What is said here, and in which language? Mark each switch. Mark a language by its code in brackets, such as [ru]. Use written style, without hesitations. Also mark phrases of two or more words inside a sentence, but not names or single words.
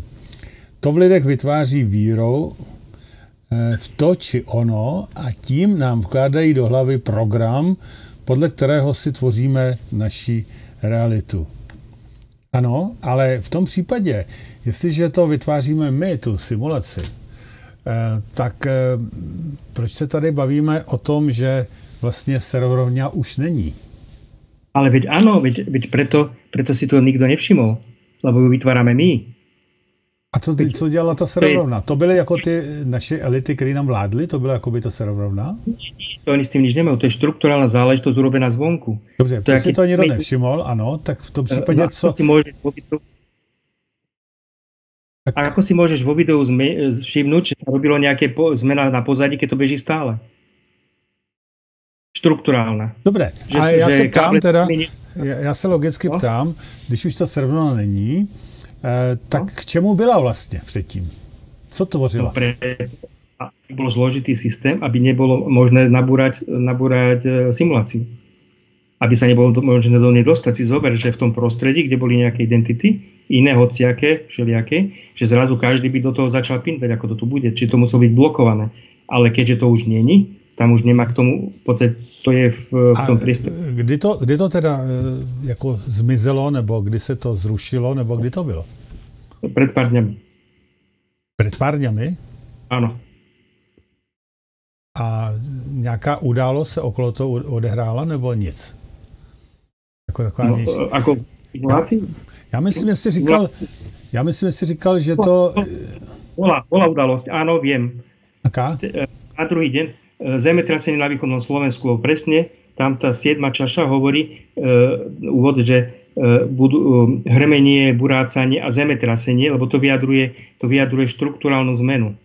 [cs] To v lidech vytváří vírou v to či ono a tím nám vkládají do hlavy program, podle kterého si tvoříme naši realitu. Ano, ale v tom případě, jestliže to vytváříme my, tu simulaci, tak proč se tady bavíme o tom, že vlastně serverovňa už není? [sk] Ale veď áno, veď preto si to nikto nevšimol, lebo ju vytvárame my. [cs] A co dělala ta serverovna? To byly jako ty naše elity, které nám vládly? To byla jako by ta serverovna? [sk] To oni s tím nič nemajú. To je štrukturálna záležitosť urobená zvonku. [cs] Dobře, to si to nikdo nevšimol, ano, tak v tom případě co... [sk] A ako si môžeš vo videu všimnúť, že sa robilo nejaké zmena na pozadí, keď to beží stále? Štruktúrálna. [cs] Dobre, a ja sa ptám teda, ja sa logicky ptám, když už ta serverovna není, tak k čemu byla vlastně předtím? Co tvořila? [sk] Aby bol zložitý systém, aby nebolo možné nabúrať simuláciu. Aby sa nebolo možné do nej dostať. Si zober, že v tom prostredí, kde boli nejaké identity, iné hociaké, všelijaké, že zrazu každý by do toho začal pintať, ako to tu bude. Či to muselo byť blokované. Ale keďže to už není, tam už nemá k tomu, v podstate to je v tom priestore. [cs] Kdy to teda jako zmizelo, nebo kdy se to zrušilo, nebo kdy to bylo? [sk] Pred pár dňami. Pred pár dňami? Áno. [cs] A nějaká událost se okolo toho odehrála, nebo nic? Já myslím, že jsi říkal, že to... [sk] Bola udalosť, áno, viem. Aká? Na druhý deň zemetrasenie na východnom Slovensku. Presne, tam tá 7. čaša hovorí úvod, že budú hrmenie, burácanie a zemetrasenie, lebo to vyjadruje štruktúrálnu zmenu.